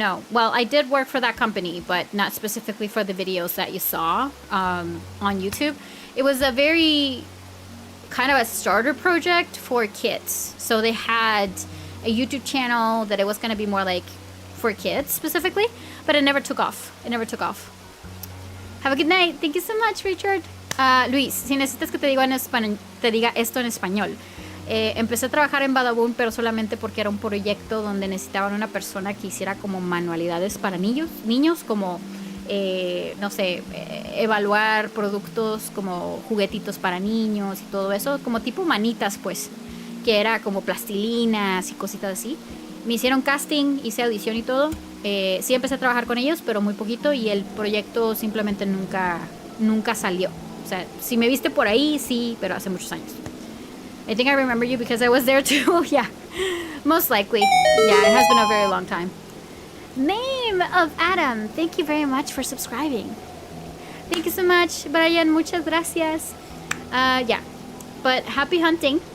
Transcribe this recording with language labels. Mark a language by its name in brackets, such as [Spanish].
[English] Well, I did work for that company, but not specifically for the videos that you saw on YouTube. It was a very kind of a starter project for kids. So they had a YouTube channel that it was going to be more like for kids specifically, but it never took off. Have a good night. Thank you so much, Richard. [Spanish] Luis, si necesitas que te diga esto en español. Empecé a trabajar en Badabun, pero solamente porque era un proyecto donde necesitaban una persona que hiciera como manualidades para niños como no sé, evaluar productos como juguetitos para niños y todo eso, como tipo manitas, pues, que era como plastilinas y cositas así. Me hicieron casting, hice audición y todo. Sí empecé a trabajar con ellos, pero muy poquito, y el proyecto simplemente nunca salió. O sea, si me viste por ahí, sí, pero hace muchos años. [English] I think I remember you because I was there too. Yeah, most likely. Yeah, it has been a very long time. Name of Adam, thank you very much for subscribing. Thank you so much, Brian. [Spanish] Muchas gracias. [English] Yeah, but happy hunting.